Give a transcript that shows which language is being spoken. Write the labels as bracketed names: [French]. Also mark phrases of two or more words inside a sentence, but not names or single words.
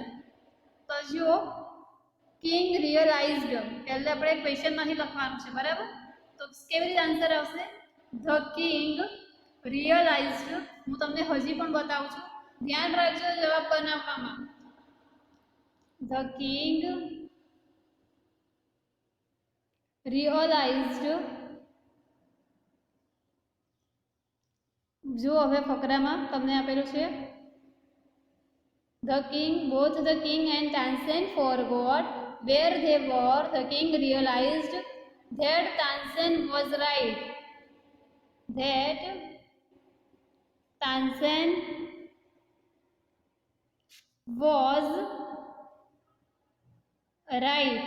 [Gujarati] તો જો [English] king realized, [Gujarati] પહેલે આપણે ક્વેશ્ચનમાંથી લખવાનું છે, બરાબર. તો કેવી રીતે આન્સર આવશે? [English] The king realized. [Gujarati] હું તમને હજી પણ બતાવું છું, ધ્યાન રાખજો જવાબ બનાવવામાં. [English] The king realized [Gujarati] જો હવે ફકરામાં તમને આપેલું છે [English] the king both the king and Tansen forgot where they were. The king realized that Tansen was right, that Tansen was right.